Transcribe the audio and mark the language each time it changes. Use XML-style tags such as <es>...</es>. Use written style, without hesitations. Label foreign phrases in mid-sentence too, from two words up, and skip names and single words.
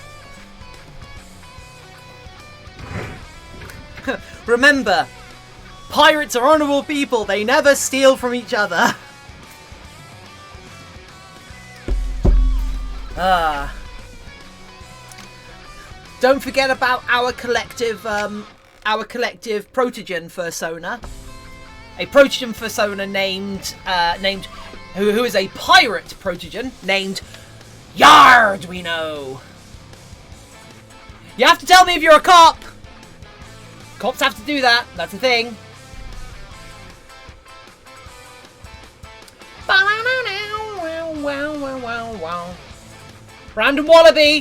<en>Remember, pirates are honourable people. They never steal from each other. Don't forget about our collective protogen fursona. A protogen fursona named who is a pirate protogen named Yard. We know. You have to tell me if you're a cop. Cops have to do that. That's a thing. Random wallaby.</en>